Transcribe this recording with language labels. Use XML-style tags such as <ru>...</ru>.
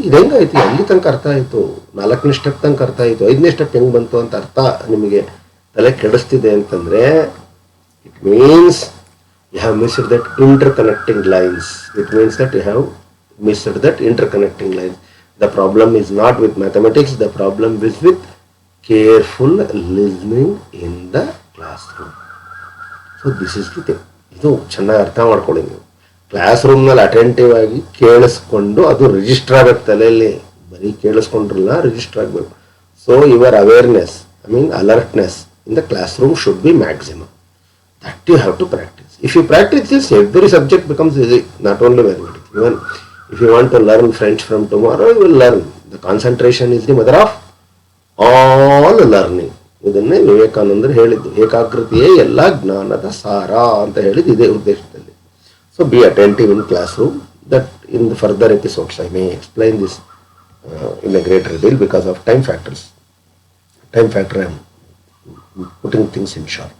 <kn>ಇದು ಹೆಂಗಾಯ್ತು, ಅಲ್ಲಿ ತನಕ ಅರ್ಥ ಆಯಿತು, 4ನೇ ಸ್ಟೆಪ್ ತನಕ ಅರ್ಥ ಆಯಿತು, 5ನೇ ಸ್ಟೆಪ್ ಹೆಂಗೆ ಬಂತು ಅಂತ ಅರ್ಥ ನಿಮಗೆ ತಲೆ ಕೆಡಿಸ್ತಿದೆ ಅಂತಂದರೆ,</kn> <en>It means you have missed that interconnecting lines. It means that you have missed that interconnecting lines. The problem is not with mathematics, the problem is with careful listening in the classroom. So this is the thing.</en> <kn>ಇದು ಚೆನ್ನಾಗಿ ಅರ್ಥ ಮಾಡ್ಕೊಳ್ಳಿ ನೀವು. Class ರೂಮ್ನಲ್ಲಿ attentive ಆಗಿ ಕೇಳಿಸ್ಕೊಂಡು ಅದು register ಆಗಬೇಕು ತಲೆಯಲ್ಲಿ. ಬರೀ ಕೇಳಿಸ್ಕೊಂಡ್ರಲ್ಲ, ರಿಜಿಸ್ಟರ್ ಆಗಬೇಕು.</kn> <en>So your awareness, alertness in the classroom should be maximum. That you have to practice. If you practice this, every subject becomes easy, not only mathematics. Even if you want to learn French from tomorrow, you will learn. The concentration is the mother of all learning.</en> <kn>ಇದನ್ನೇ ವಿವೇಕಾನಂದರು ಹೇಳಿದ್ದು, ಏಕಾಗ್ರತೆಯೇ ಎಲ್ಲ ಜ್ಞಾನದ ಸಾರ ಅಂತ ಹೇಳಿದ್ದು ಇದೇ ಉದ್ದೇಶದಲ್ಲಿ.</kn> <en>So be attentive in classroom. That in the further episodes I may explain this in a greater deal because of time factor I am putting things in short.</en>